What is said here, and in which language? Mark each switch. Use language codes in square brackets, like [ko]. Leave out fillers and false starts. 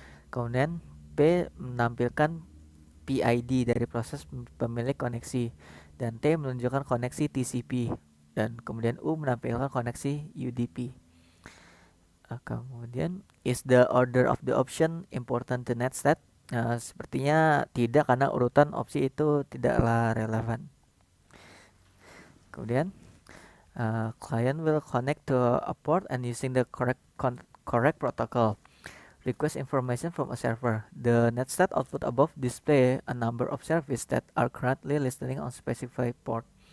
[id] Kemudian P menampilkan PID dari proses pemilik koneksi. dan T menunjukkan koneksi TCP, dan kemudian U menampilkan koneksi UDP. [en] Kemudian, is the order of the option important to netstat? [id] Sepertinya tidak, karena urutan opsi itu tidaklah relevan. [en] Kemudian, client will connect to a port and using the correct protocol request information from a server. The netstat output above display a number of services that are currently listening on specified port.